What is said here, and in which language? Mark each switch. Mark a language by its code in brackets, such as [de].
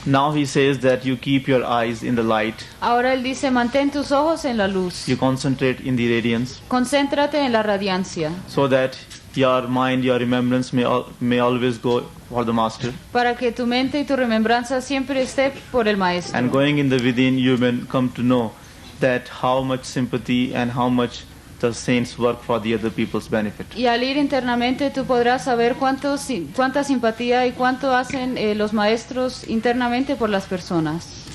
[en] Now he says that you keep your eyes in the light, [es] Ahora él dice, mantén tus ojos en la luz, [en] you concentrate in the radiance, [es] concéntrate en la radiancia, [en] so that your mind, your remembrance may always go for the Master. [es] para que tu mente y tu remembranza siempre esté por el [en] And [es] Maestro. [en] going in the within, you may come to know that how much sympathy and how much the saints work for the other people's benefit. [es] Y al ir internamente tú podrás saber cuánta simpatía y cuánto hacen los maestros internamente por las personas.